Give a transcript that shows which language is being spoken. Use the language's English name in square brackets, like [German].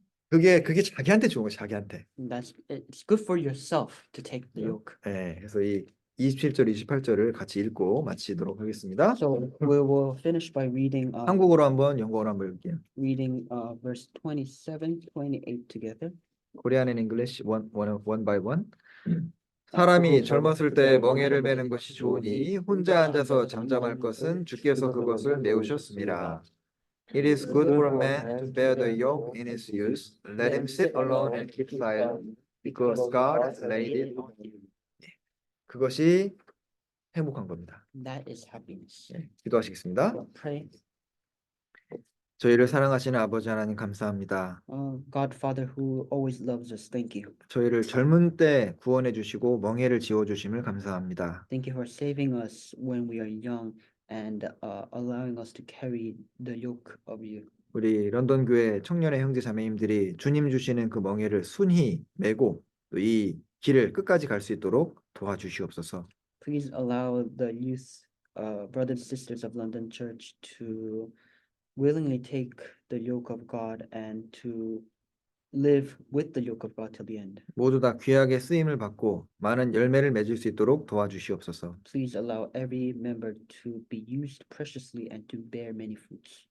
[Korean] 그게 자기한테 좋은 거예요, 자기한테. [English] It's good for yourself to take the yoke. [Korean] 네, 그래서 이 27절, 28절을 같이 읽고 마치도록 하겠습니다. [English] So we will finish by reading [Korean] 한국어로 한번, 영어로 한번 읽을게요. [English] reading verse 27, 28 together. Korean and English one by one. [Korean] 사람이 젊었을 때 멍에를 매는 것이 좋으니 혼자 앉아서 잠잠할 것은 주께서 그것을 메우셨습니다. [English] It is good for a man to bear the yoke in his youth. Let him sit alone and keep silent, because God has laid it on him. [Korean] 그것이 행복한 겁니다. [English] That is happiness. [Korean] 기도하시겠습니다. [English] Pray. [Korean] 저희를 사랑하시는 아버지 하나님 감사합니다. [English] God Father who always loves us, thank you. [Korean] 저희를 젊은 때 구원해 주시고 멍에를 지워 주심을 감사합니다. [English] Thank you for saving us when we are young and allowing us to carry the yoke of you. [Korean] 우리 런던 교회 청년의 형제 자매님들이 주님 주시는 그 멍에를 순히 메고 또 이 길을 끝까지 갈 수 있도록 도와주시옵소서. [English] Please allow the youth, brothers and sisters of London Church to willingly take the yoke of God and to live with the yoke of God till the end. [Korean] 모두 다 귀하게 쓰임을 받고 많은 열매를 맺을 수 있도록 도와주시옵소서. [English] Please allow every member to be used preciously and to bear many fruits.